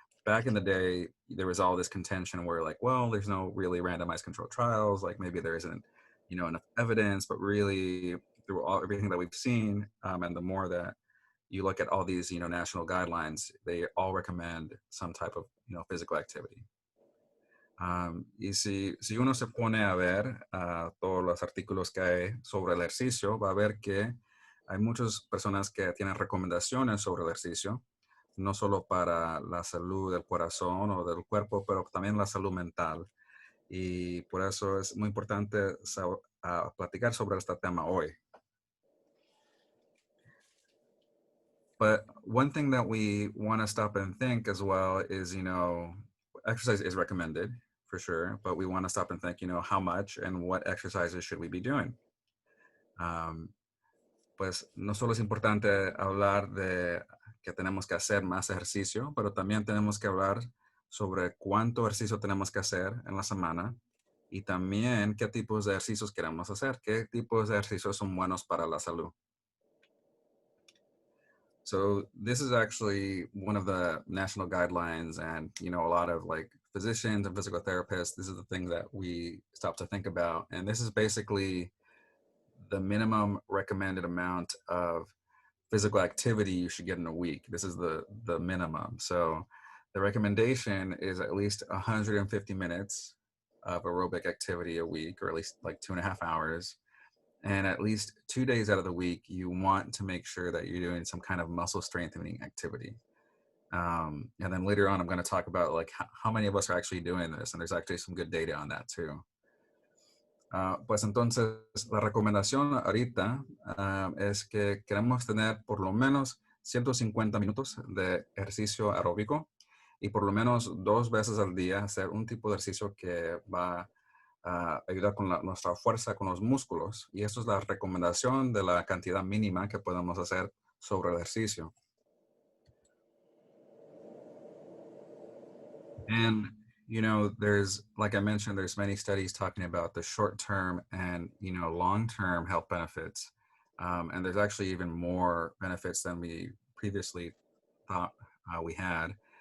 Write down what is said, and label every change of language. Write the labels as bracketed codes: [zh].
[en] Back in the day, there was all this contention where like, well, there's no really randomized controlled trials, like maybe there isn't, enough evidence, but really through everything that we've seen, and the more that you look at all these, national guidelines, they all recommend some type of, physical activity. [es] Y si uno se pone a ver todos los artículos que hay sobre el ejercicio, va a ver que hay muchas personas que tienen recomendaciones sobre el ejercicio, no solo para la salud del corazón o del cuerpo, pero también la salud mental. Y por eso es muy importante platicar sobre este tema hoy. [en] But one thing that we want to stop and think as well is, exercise is recommended for sure, but we want to stop and think, how much and what exercises should we be doing? [es] Pues no solo es importante hablar de que tenemos que hacer más ejercicio, pero también tenemos que hablar sobre cuánto ejercicio tenemos que hacer en la semana y también qué tipos de ejercicios queremos hacer, qué tipos de ejercicios son buenos para la salud. [en] So this is actually one of the national guidelines, and a lot of like physicians and physical therapists, this is the thing that we stop to think about. And this is basically the minimum recommended amount of physical activity you should get in a week. This is the minimum. So the recommendation is at least 150 minutes of aerobic activity a week, or at least like 2.5 hours. And at least 2 days out of the week, you want to make sure that you're doing some kind of muscle strengthening activity. And then later on, I'm going to talk about like how many of us are actually doing this. And there's actually some good data on that too. [es] Pues entonces, la recomendación ahorita es que queremos tener por lo menos 150 minutos de ejercicio aeróbico y por lo menos 2 veces al día hacer un tipo de ejercicio que va a ayudar con nuestra fuerza con los músculos. Y eso es la recomendación de la cantidad mínima que podemos hacer sobre el ejercicio. [en] And there's, like I mentioned, there's many studies talking about the short-term and, long-term health benefits. And there's actually even more benefits than we previously thought we had.